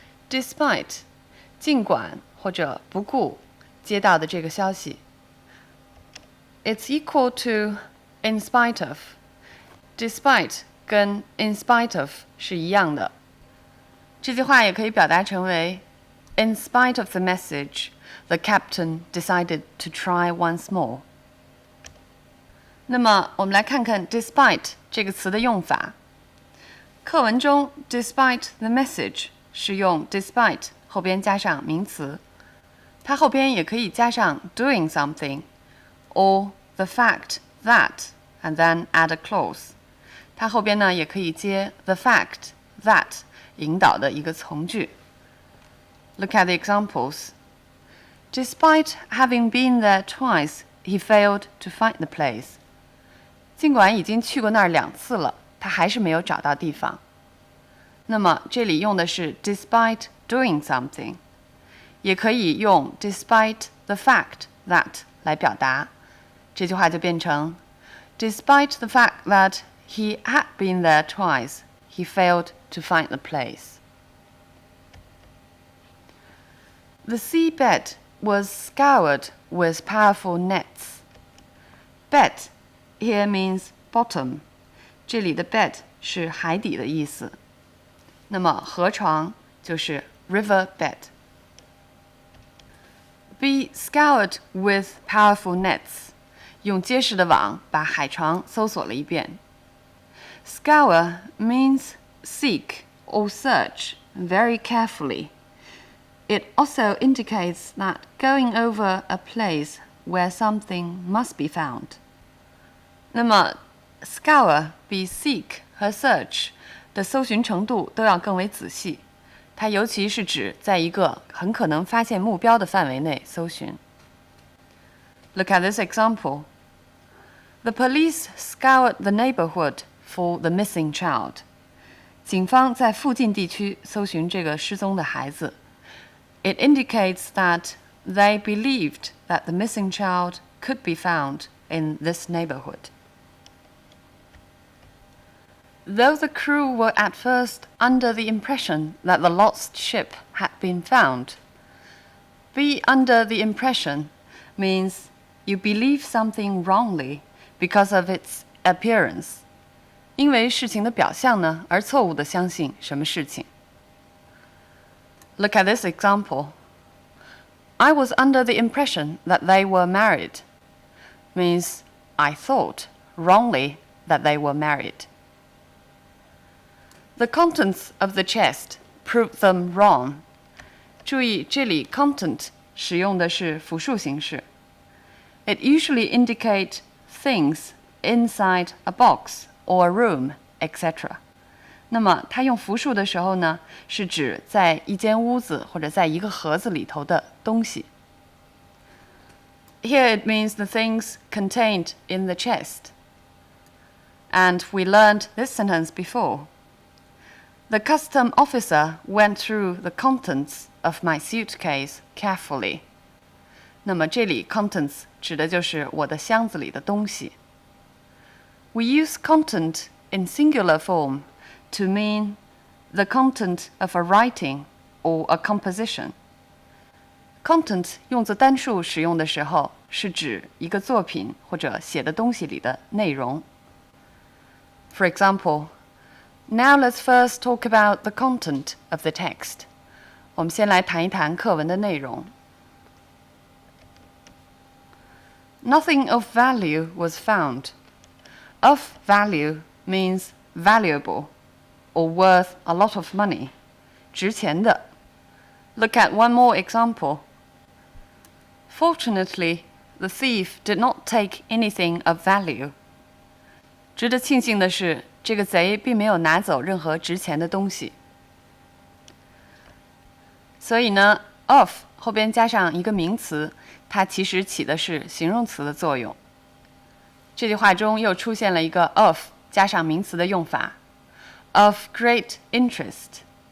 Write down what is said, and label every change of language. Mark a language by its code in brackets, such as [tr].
[zh] Despite 尽管或者不顾接到的这个消息。 [en] It's equal to in spite of. [zh] Despite 跟 [en] in spite of [zh] 是一样的。这句话也可以表达成为 [en] In spite of the message, the captain decided to try once more. [zh] 那么我们来看看 despite 这个词的用法。课文中 [en] despite the message [zh] 是用 despite 后边加上名词，它后边也可以加上 [en] doing something or the fact that and then add a clause。 [zh] 它后边呢也可以接 [en] the fact that [zh] 引导的一个从句。 [en] Look at the examples. Despite having been there twice, he failed to find the place. [zh] 尽管已经去过那儿2次了，他还是没有找到地方。那么这里用的是 [en] despite doing something， [zh] 也可以用 [en] despite the fact that [zh] 来表达。这句话就变成 [en] Despite the fact that he had been there twice, he failed to find the place. The seabed was scoured with powerful nets. Bed here means bottom. [zh] 这里的 bed 是海底的意思。那么河床就是 [en] river bed. Be scoured with powerful nets. [zh] 用结实的网把海床搜索了一遍。 [en] Scour means seek or search very carefully. It also indicates that going over a place where something must be found. [zh] 那么 scour 比 seek 和 search 的搜寻程度都要更为仔细，它尤其是指在一个很可能发现目标的范围内搜寻。 [en] Look at this example. The police scoured the neighborhood for the missing child. [zh] 警方在附近地区搜寻这个失踪的孩子。 [en] It indicates that they believed that the missing child could be found in this neighborhood. Though the crew were at first under the impression that the lost ship had been found, be under the impression means you believe something wrongly because of its appearance. [zh] 因为事情的表象呢，而错误地相信什么事情。 [en] Look at this example. I was under the impression that they were married. Means I thought wrongly that they were married. The contents of the chest proved them wrong. [zh] 注意，这里 content 使用的是复数形式。 [en] It usually indicates things inside a box or a room, etc. [zh] 那么它用复数的时候呢，是指在一间屋子或者在一个盒子里头的东西。 [en] Here it means the things contained in the chest. And we learned this sentence before. The custom officer went through the contents of my suitcase carefully. [zh] 那么这里 contents 指的就是我的箱子里的东西。 [en] We use content in singular form to mean the content of a writing or a composition. [zh] Content 用作单数使用的时候，是指一个作品或者写的东西里的内容。 [en] For example, now let's first talk about the content of the text. [zh] 我们先来谈一谈课文的内容。 [en] Nothing of value was found. Of value means valuable or worth a lot of money. [zh] 值钱的。 [en] Look at one more example. Fortunately, the thief did not take anything of value. [zh] 值得庆幸的是，这个贼并没有拿走任何值钱的东西。所以呢 of 后边加上一个名词，它其实起的是形容词的作用。这句话中又出现了一个 of 加上名词的用法 [en] of great interest.